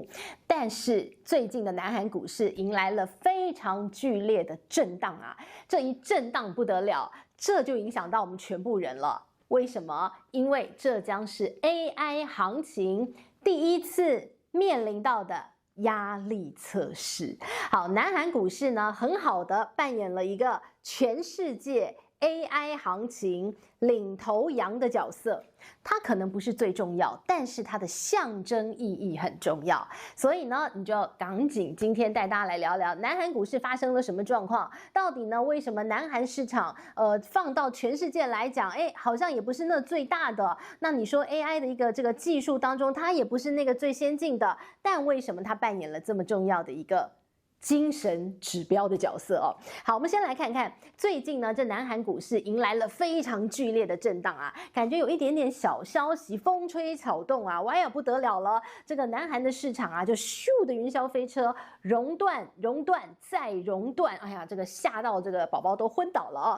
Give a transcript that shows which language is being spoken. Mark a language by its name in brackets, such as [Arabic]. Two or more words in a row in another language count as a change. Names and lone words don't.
[Chinese] 但是最近的南韓股市迎來了非常劇烈的震盪啊，這一震盪不得了，這就影響到我們全部人了。為什麼？因為這將是 AI 行情第一次面臨到的壓力測試。好，南韓股市呢，很好的扮演了一個全世界 AI 行情領頭羊的角色。它可能不是最重要，但是它的象徵意義很重要。所以呢，你就要趕緊今天帶大家來聊聊南韓股市發生了什麼狀況？到底呢，為什麼南韓市場放到全世界來講，好像也不是那最大的。那你說 AI 的一個這個技術當中，它也不是那個最先進的，但為什麼它扮演了這麼重要的一個精神指標的角色哦？好，我們先來看看最近呢，這南韓股市迎來了非常劇烈的震盪啊，感覺有一點點小消息風吹草動啊，哇呀不得了了！這個南韓的市場啊，就咻的雲霄飛車，熔斷再熔斷，哎呀，這個嚇到這個寶寶都昏倒了哦。